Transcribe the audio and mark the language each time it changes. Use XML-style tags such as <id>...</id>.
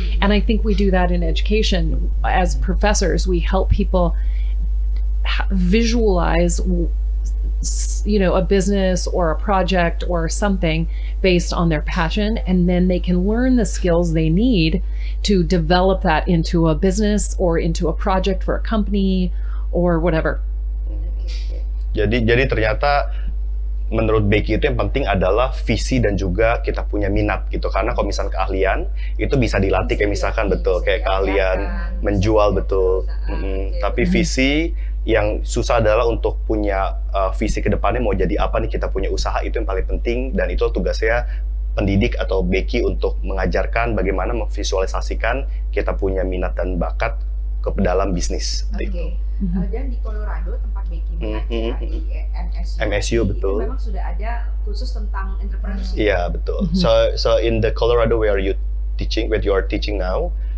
<en>And I think we do that in education. As professors, we help people visualize, you know, a business or a project or something based on their passion, and then they can learn the skills they need to develop that into a business or into a project for a company or whatever.</en> <id>Jadi ternyata menurut Becky itu yang penting adalah visi dan juga kita punya minat gitu, karena kalau misalnya keahlian itu bisa dilatih, kayak misalkan kayak keahlian menjual tapi visi yang susah adalah untuk punya visi ke depannya mau jadi apa nih, kita punya usaha, itu yang paling penting, dan itu tugasnya pendidik atau Becky untuk mengajarkan bagaimana memvisualisasikan kita punya minat dan bakat ke dalam bisnis. Oke. Dan di Colorado tempat Becky mengajar di MSU betul. Itu memang sudah ada khusus tentang entrepreneurship. Iya betul.</id> <en>So in the Colorado where you are teaching now,</en>